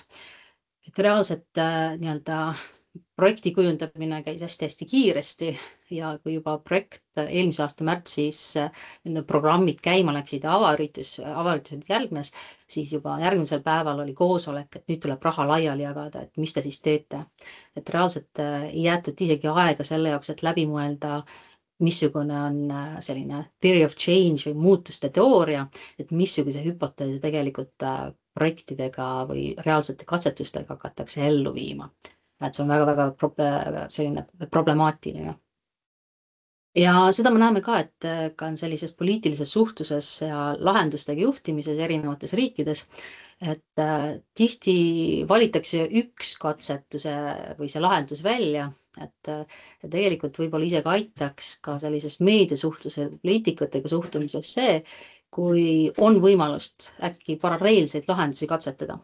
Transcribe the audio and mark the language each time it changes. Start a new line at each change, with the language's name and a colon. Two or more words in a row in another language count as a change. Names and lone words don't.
Estonian: Et reaalselt projekti kujundamine käis hästi kiiresti ja kui juba projekt eelmise aasta märtsis programmid käima läksid ja avaüritused järgnes, siis juba järgmisel päeval oli koosolek, et nüüd tuleb raha laiali jagada, et mis te siis teete. Et reaalselt ei jäetud isegi aega selle jaoks, et läbi mõelda, missugune on selline
English: theory of change
Estonian: või muutuste teooria, et missuguse hüpoteesi tegelikult projektidega või reaalsete katsetustega hakatakse ellu viima. Et see on väga selline problemaatiline. Ja seda me näeme ka, et ka on sellises poliitilises suhtluses ja lahendustega juhtimises erinevates riikides, et tihti valitakse üks katsetuse või see lahendus välja, et tegelikult võib-olla isegi aitaks ka sellises meediasuhtluse poliitikutega suhtlumises see, kui on võimalust äkki paralleelseid lahendusi katsetada.